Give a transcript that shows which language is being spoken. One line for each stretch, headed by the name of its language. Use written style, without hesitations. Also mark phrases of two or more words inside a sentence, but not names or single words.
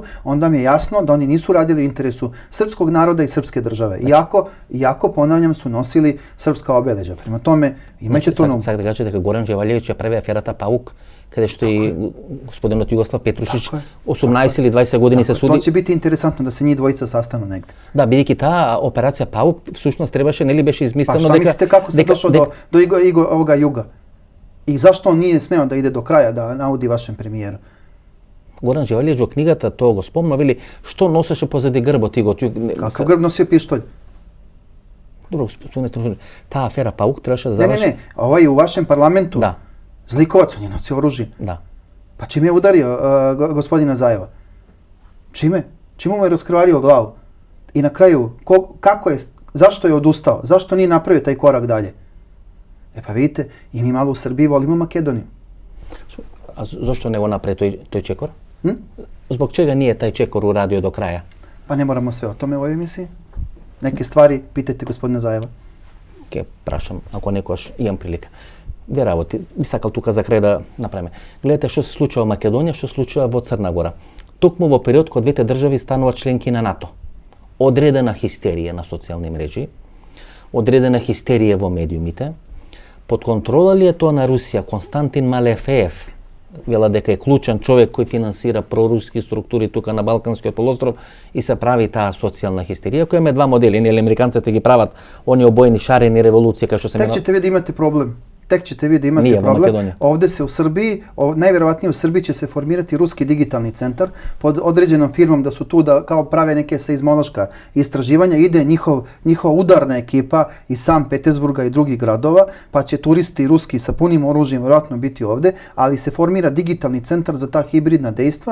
Serbian: Onda mi je jasno da oni nisu radili u interesu srpskog naroda i srpske države. Iako, ponavljam, su nosili srpska obeležja. Prema tome, imajte to na umu. Sad da kažete da Goran Đevaljević je prvi aferata Pauk, kada što i gospodin Jugoslav Petrušić 18 ili 20 godini se sudi. To će biti interesantno da se njih dvojica sastanu negdje. Da,
Macedonian: бидејќи та операција Паук всушност требаше, нели беше измислено дека... Па,
Serbian: šta mislite kako se došlo do ovoga Juga? I zašto on nije smeo da ide do kraja, da naudi vašem premijeru?
Macedonian: Горан Джевалијевич во книгата тоа го спомна, вели, што носеше позади грбот и го...
Serbian: Какав грб носио пиштолј?
Macedonian: Добро, спомнете, таа афера Паук требаше да заврши...
Serbian: Не, овај у вашем парламенту, да. Зликовац, он je nosio oružje. Da. Pa čime je udario gospodina Zajeva? Čime? Čime mu je raskrvario glavu? I na kraju, zašto je odustao? Zašto nije napravio taj korak dalje? E pa vidite, i mi malo u Srbiji volimo Makedoniju.
Macedonian: А зашто не направи тој чекор?
Serbian: Zbog čega nije taj čekor uradio do kraja? Pa ne moramo sve o tome u ovoj emisiji. Neke stvari pitajte gospodina Zajeva.
Macedonian: Ке прашам, ако некојаш имам прилика. Две работи, би сакал тука за крај да направиме. Гледате што се случува во Македонија, што се случува во Црна Гора. Токму во период кога двете држави стануваат членки на НАТО. Одредена хистерија на социјални мрежи, одредена хистерија во медиумите. Под контрола ли е тоа на Русија? Константин Малефеев вела дека е клучен човек кој финансира проруски структури тука на Балканскиот полуостров и се прави таа социјална хистерија, која има два модели. Нели американците ги прават они обоени шарени револуции, кај што се
Serbian: Tek ćete vi da imate problem. Tek ćete vi da imate problem. Ovde se u Srbiji, najverovatnije u Srbiji će se formirati ruski digitalni centar pod određenom firmom da su tu da kao prave neke seizmološka istraživanja. Ide njihova udarna ekipa iz San Petersburga i drugih gradova, pa će turisti ruski sa punim oružjem vjerojatno biti ovde, ali se formira digitalni centar za ta hibridna dejstva.